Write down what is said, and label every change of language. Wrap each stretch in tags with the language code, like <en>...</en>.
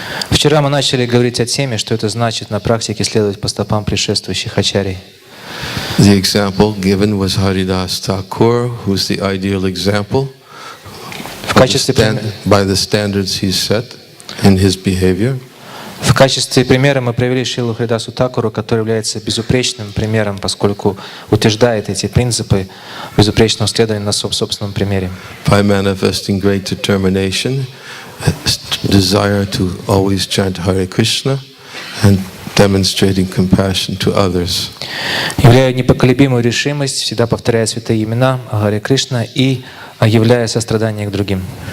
<ru>Вчера мы начали говорить о теме, что это значит на практике следовать по стопам предшествующих ачарий.</ru> <en>The example given was Haridas Thakur, who's the ideal example by the standards he set in his behavior.</en> <ru>В качестве примера мы привели Шрилу Харидасу Такуру, который является безупречным примером, поскольку утверждает эти принципы безупречного следования на собственном примере.</ru> <en>By manifesting great determination, desire to always chant Hare Krishna, and demonstrating compassion to others.</en> <ru>Являя непоколебимую решимость, всегда повторяя святые имена Харе Кришна и являя сострадание к другим.</ru>